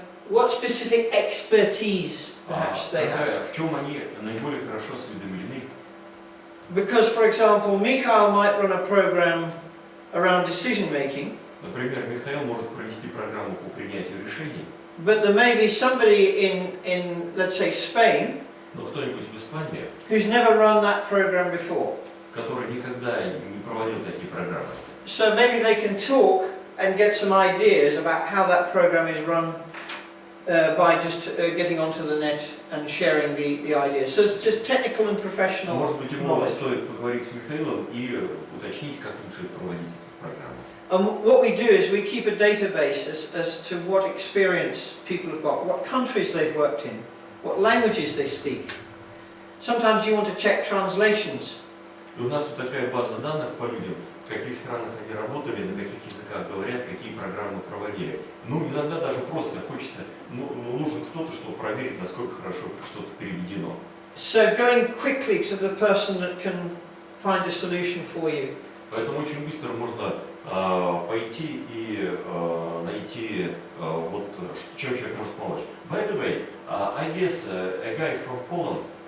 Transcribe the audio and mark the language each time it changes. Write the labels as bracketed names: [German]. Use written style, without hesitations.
[English] What specific expertise perhaps they have? [Russian] В чем они наиболее хорошо осведомлены? [English] Because, for example, Mikhail might run a program around decision making, [Russian] Например, Михаил может провести программу по принятию решений, [English] but there may be somebody in let's say, Spain, [Russian] но кто-нибудь в Испании, [English] who's never run that program before. [Russian] который никогда не проводил такие программы. [English] So maybe they can talk and get some ideas about how that program is run by just getting onto the net and sharing the ideas. So it's just technical and professional [Russian] Может быть, ему [English] knowledge. [Russian] стоит поговорить с Михаилом и уточнить, как лучше проводить эту программу. [English] And what we do is we keep a database as to what experience people have got, what countries they've worked in, what languages they speak. Sometimes you want to check translations. [Russian] И у нас вот такая база данных по людям, в каких странах они работали, на каких языках говорят, какие программы проводили. Ну, иногда даже просто хочется, нужен кто-то, чтобы проверить, насколько хорошо что-то переведено. [English] So going quickly to the person that can find a solution for you. [Russian] Поэтому очень быстро можно пойти и найти, вот, чем человек может помочь. [English] By the way, I guess a guy from Poland